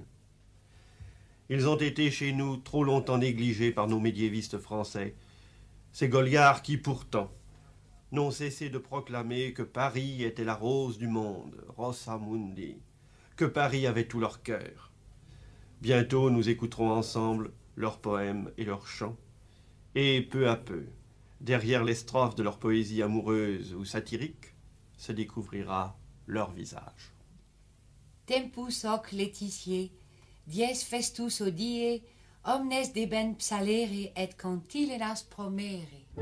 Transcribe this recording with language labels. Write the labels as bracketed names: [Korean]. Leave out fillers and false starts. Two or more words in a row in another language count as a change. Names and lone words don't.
[French] Ils ont été chez nous trop longtemps négligés par nos médiévistes français, ces Goliards qui pourtant n'ont cessé de proclamer que Paris était la rose du monde, [Latin] Rosa Mundi, [French] que Paris avait tout leur cœur. Bientôt nous écouterons ensemble leurs poèmes et leurs chants, et peu à peu, derrière les strophes de leur poésie amoureuse ou satirique, se découvrira leur visage. [Latin] Tempus hoc laetitiae, dies festus hodie, omnes deben psalere et cantilenas promere.